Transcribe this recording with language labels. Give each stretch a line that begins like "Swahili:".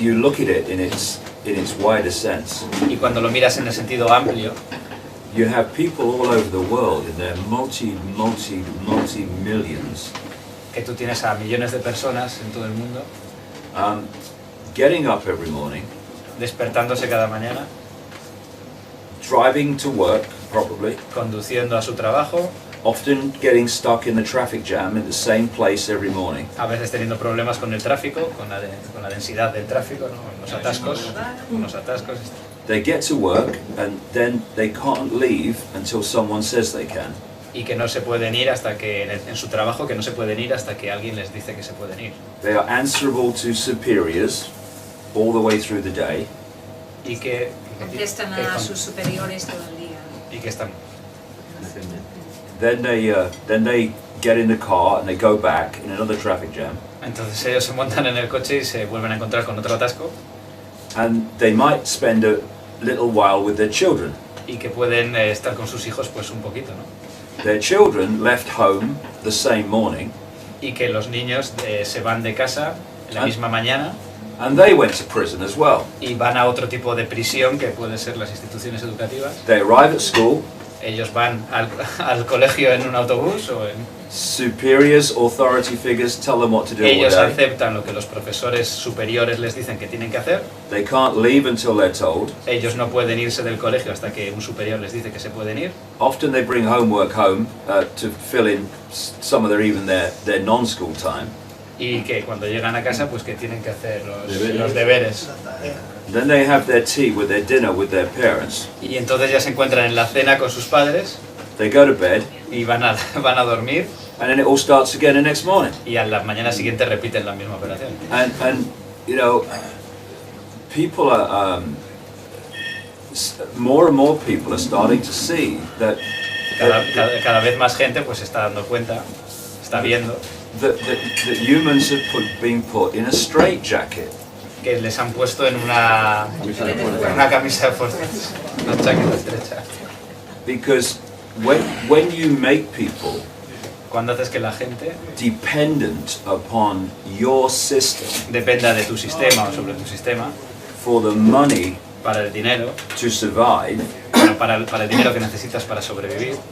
English: you look at it in its wider sense,
Spanish: y cuando lo miras en el sentido amplio,
English: you have people all over the world in their multi millions
Spanish: que tú tienes a millones de personas en todo el mundo
English: getting up every morning,
Spanish: despertándose cada mañana,
English: driving to work probably,
Spanish: conduciendo a su trabajo,
English: often getting stuck in the traffic jam in the same place every morning.
Spanish: a veces teniendo problemas con el tráfico, con la densidad del tráfico, ¿no?, los atascos.
English: They get to work and then they can't leave until someone says they can.
Spanish: Y que no se pueden ir hasta que, en su trabajo, que no se pueden ir hasta que alguien les dice que se pueden ir.
English: They are answerable to superiors all the way through the day.
Spanish: Y que... Contestan a sus superiores todo el día. Y que están...
English: Then they get in the car and they go back in another traffic jam.
Spanish: Entonces ellos se montan en el coche y se vuelven a encontrar con otro atasco.
English: And they might spend a little while with their children.
Spanish: Y que pueden estar con sus hijos pues un poquito, ¿no?
English: Their children left home the same morning.
Spanish: Y que los niños se van de casa en la misma mañana.
English: And they went to prison as well.
Spanish: Y van a otro tipo de prisión que pueden ser las instituciones educativas.
English: They arrive at school.
Spanish: Ellos van al colegio en un autobús o en...
English: Superiors, authority figures tell them what to do.
Spanish: Ellos aceptan lo que los profesores superiores les dicen que tienen que hacer.
English: They can't leave until they're told.
Spanish: Ellos no pueden irse del colegio hasta que un superior les dice que se pueden ir.
English: Often they bring homework home to fill in some of their non-school time.
Spanish: Y que cuando llegan a casa pues que tienen que hacer los deberes.
English: Then they have their tea with their dinner with their parents.
Spanish: Y entonces ya se encuentran en la cena con sus padres.
English: They go to bed.
Spanish: Y van a dormir.
English: And then it all starts again the next morning.
Spanish: Y a la mañana siguiente repiten la misma operación.
English: And you know, people are more and more people are starting to see that
Spanish: cada vez más gente pues se está dando cuenta, está viendo
English: that humans have been put in a straitjacket.
Spanish: Que les han puesto en una camisa de fuerzas, una chaqueta estrecha.
English: Because when you make people
Spanish: cuando haces que la gente
English: dependent upon your system,
Spanish: dependa de tu sistema o sobre tu sistema,
English: for the money
Spanish: para el dinero,
English: to survive,
Spanish: para el dinero que necesitas para sobrevivir,